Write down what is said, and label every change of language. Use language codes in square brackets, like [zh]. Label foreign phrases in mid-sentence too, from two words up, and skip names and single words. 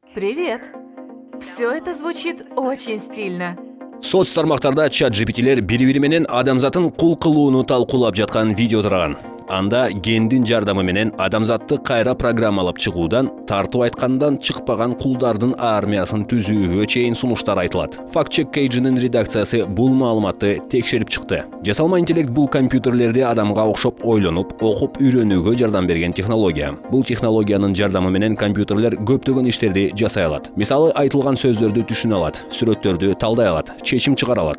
[ru] Привет! Все это звучит очень стильно. [ky] Соц тармактарда ChatGPT'лер бири-бири менен адамзатын кул кылууну талкуулап жаткан видео тараган. Анда гендин жардамы менен адамзатты кайра программалап чыгуудан, тартып айткандан чыкпаган кулдардын армиясын түзүүгө чейин сунуштар айтылат. Fact-check Cage'нин редакциясы бул маалыматты текшерип чыкты. Жасалма интеллект бул компьютерлерди адамга окшоп ойлонуп, окуп үйрөнүүгө жардам берген технология. Бул технологиянын жардамы менен компьютерлер көптөгөн иштерди жасай алат. Мисалы, айтылган сөздөрдү түшүнө алат, сүрөттөрдү талдай алат, чечим чыгара алат.